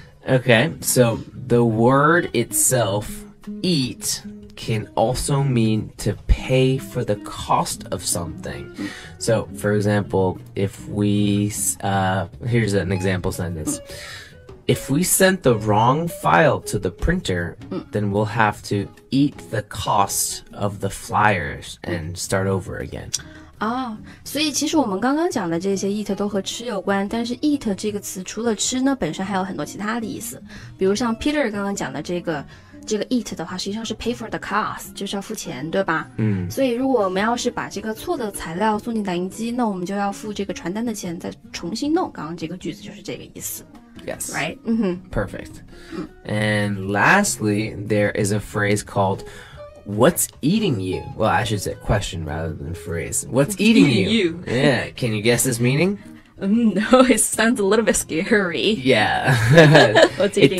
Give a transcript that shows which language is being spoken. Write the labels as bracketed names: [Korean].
[English] Okay, so the word itself, eat, can also mean to pay for the cost of something. So, for example, if we, here's an example sentence. If we sent the wrong file to the printer, then we'll have to eat the cost of the flyers and start over again. [Chinese] 所以其实我们刚刚讲的这些 eat 都和吃有关，但是 eat 这个词除了吃呢，本身还有很多其他的意思。比如像 Peter 刚刚讲的这个 eat 的话，实际上是 [English] pay for the cost， [Chinese] 就是要付钱，对吧？所以如果我们要是把这个错的材料送进打印机，那我们就要付这个传单的钱，再重新弄。刚刚这个句子就是这个意思。 [English] Yes. Right? Perfect. And lastly, there is a phrase called what's eating you? Well, I should say question rather than phrase. What's eating you? Yeah. Can you guess this meaning? No, it sounds a little bit scary. Yeah. What's eating